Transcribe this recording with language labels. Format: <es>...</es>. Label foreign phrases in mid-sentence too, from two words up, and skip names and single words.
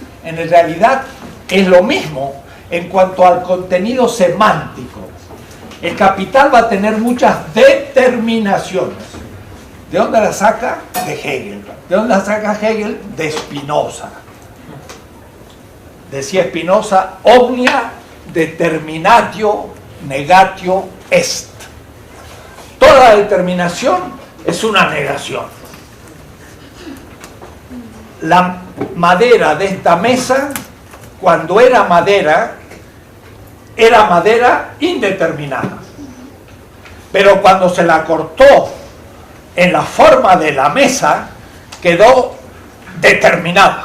<es>En realidad es lo mismo en cuanto al contenido semántico. El Capital va a tener muchas determinaciones. ¿De dónde la saca? De Hegel. ¿De dónde la saca Hegel? De Spinoza. Decía Spinoza,</es> <la>omnia determinatio negatio est.</la> <es>Toda determinación es una negación. La madera de esta mesa, cuando era madera indeterminada. Pero cuando se la cortó en la forma de la mesa, quedó determinada.</es>